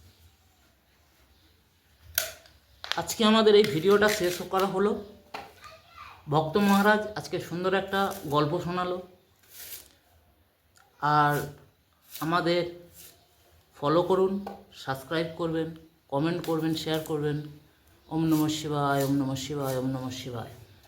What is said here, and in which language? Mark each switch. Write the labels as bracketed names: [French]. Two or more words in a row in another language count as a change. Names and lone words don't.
[Bangla] আজকে আমাদের এই ভিডিওটা শেষ করা হলো। ভক্ত মহারাজ আজকে সুন্দর একটা গল্প শোনালো। আর আমাদের ফলো করুন, সাবস্ক্রাইব করবেন, কমেন্ট করবেন, শেয়ার করবেন। [Sanskrit] ওম নমঃ শিবায়, ওম নমঃ শিবায়, ওম নমঃ শিবায়।